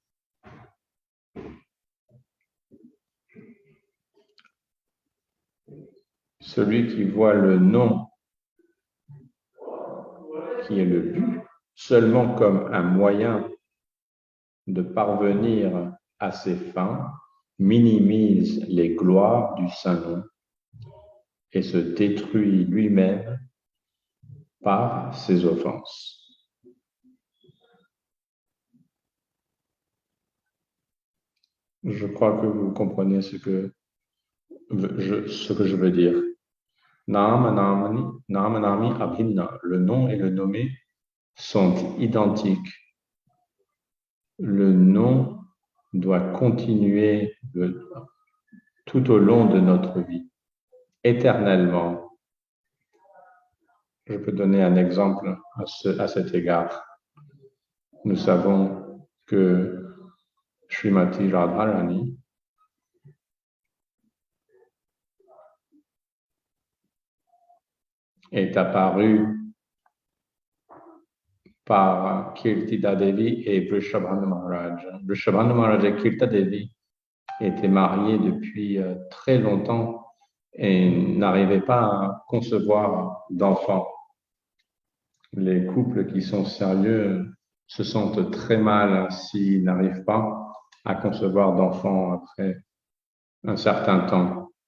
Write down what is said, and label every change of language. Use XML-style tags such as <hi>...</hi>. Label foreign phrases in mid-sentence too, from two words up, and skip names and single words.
<fr>Celui qui voit le nom, qui est le but, seulement comme un moyen de parvenir à ses fins, minimise les gloires du Saint-Nom et se détruit lui-même par ses offenses. Je crois que vous comprenez ce que je veux dire.</fr> <sa>Nama-nami abhinna,</sa> <fr>le nom et le nommé sont identiques. Le nom doit continuer tout au long de notre vie, éternellement. Je peux donner un exemple à cet égard. Nous savons que Srimati Radharani est apparue par Kirtida Devi et Vrishabhanu Maharaj. Vrishabhanu Maharaj et Kirtida Devi étaient mariés depuis très longtemps et n'arrivaient pas à concevoir d'enfants. Les couples qui sont sérieux se sentent très mal s'ils n'arrivent pas à concevoir d'enfants après un certain temps.</fr>